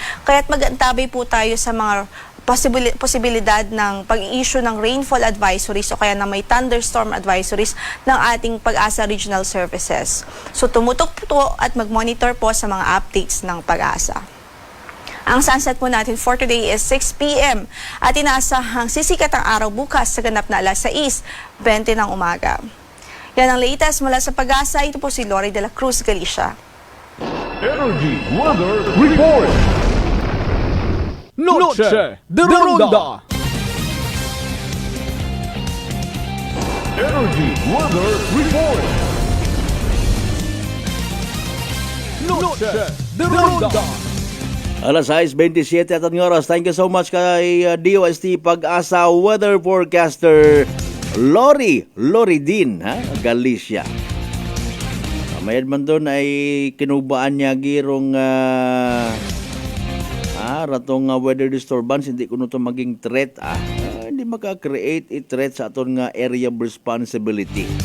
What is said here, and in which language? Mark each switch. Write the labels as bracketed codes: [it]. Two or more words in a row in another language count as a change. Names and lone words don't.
[tl] Kaya't mag-antabay po tayo sa mga posibilidad ng pag-i-issue ng [en] rainfall advisories [tl] o kaya na may [en] thunderstorm advisories [tl] ng ating Pag-asa Regional Services. So tumutok po at mag-monitor po sa mga updates ng Pag-asa. Ang sunset po natin [en] for today is 6 p.m. [tl] at inaasahang sisikat ang araw bukas sa ganap na alas 6:20 ng umaga. Yan ang latest mula sa Pag-asa. Ito po si Lori de la Cruz, Galicia. Energy Weather Report. Noche de Ronda. Energy Weather Report. Noche de Ronda. Alas 6:27 at ang oras. [en] Thank you so much [tl] kay DOST Pag-asa Weather Forecaster Lori din, ha? Galicia. [hil] Mayad man doon ay kinubaan niya girong ratong [en] weather disturbance, [hil] hindi kuno to maging threat hindi [en] maka-create a threat [hil] sa aton nga [en] area of responsibility.